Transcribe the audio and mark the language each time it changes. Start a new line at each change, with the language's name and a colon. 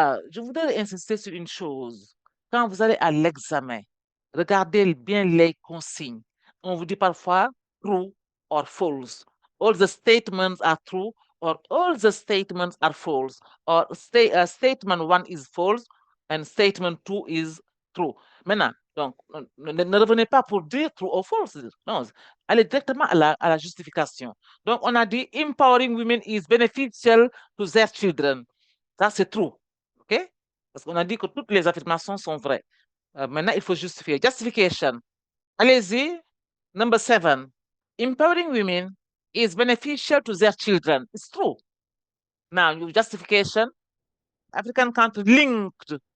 French: Je voudrais insister sur une chose. Quand vous allez à l'examen, regardez bien les consignes. On vous dit parfois
English: true or false. All the statements are true or all the statements are false. Or statement 1 is false and statement 2 is true.
French: Maintenant, donc, ne revenez pas pour dire
English: true or false.
French: Non, allez directement à la justification. Donc, on a dit
English: empowering women is beneficial to their children.
French: Ça, c'est true. OK? Parce qu'on a dit que toutes les affirmations sont vraies. Maintenant, il faut justifier. Justification. Allez-y. Number 7.
English: Empowering women is beneficial to their children. It's true. Now, your justification. African country linked.